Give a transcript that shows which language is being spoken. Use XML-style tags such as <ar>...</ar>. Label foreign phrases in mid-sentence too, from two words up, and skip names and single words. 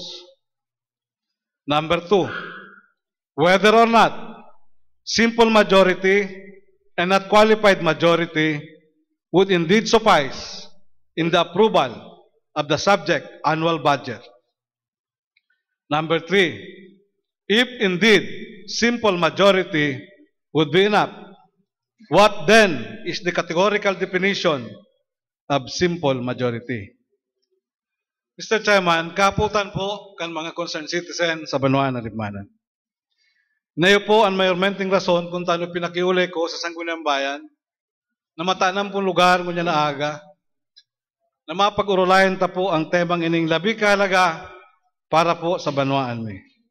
<en>Number 2, whether or not simple majority and not qualified majority would indeed suffice in the approval of the subject annual budget. Number 3, if indeed simple majority would be enough What then is the categorical definition of simple majority? Mr.</en> <bik>Chairman, kaputan po kan mga</bik> <en>concerned citizen</en> <bik>sa Banwa ng Libmanan. Nayo po ang mayormenting rason kung taano pinakiulay ko sa Sangguniang Bayan na matanam pong lugar ngunya na aga na mapag-urulayan ta po ang temang ining labi kahalaga para po sa Banwaan mi.</bik>